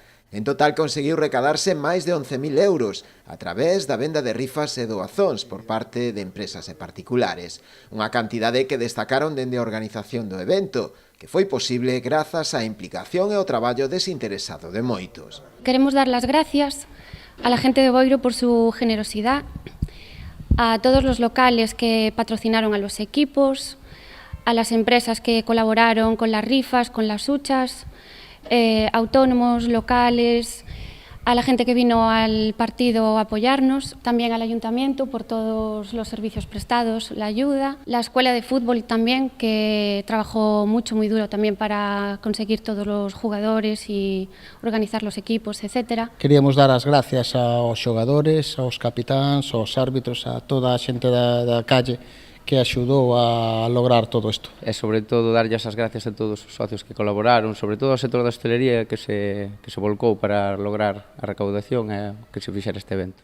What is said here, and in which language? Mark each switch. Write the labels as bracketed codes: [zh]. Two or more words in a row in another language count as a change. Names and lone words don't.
[gl] En total conseguiu recadarse máis de 11.000 euros a través da venda de rifas e doazóns por parte de empresas e particulares. Unha cantidade que destacaron dende a organización do evento, que foi posible grazas á implicación e ao traballo desinteresado de moitos. [es] Queremos dar las gracias a la gente de Boiro por su generosidad, a todos los locales que patrocinaron a los equipos, a las empresas que colaboraron con las rifas, con las huchas, autónomos, locales, a la gente que vino al partido a apoyarnos, también al ayuntamiento por todos los servicios prestados, la ayuda, la escuela de fútbol también, que trabajó mucho, muy duro también para conseguir todos los jugadores y organizar los equipos, etc. [gl] Queríamos dar as gracias aos xogadores, aos capitáns, aos árbitros, a toda a xente da calle que axudou a lograr todo isto. E sobre todo darlle as gracias a todos os socios que colaboraron, sobre todo ao sector da hostelería que se volcou para lograr a recaudación e que se fixera este evento.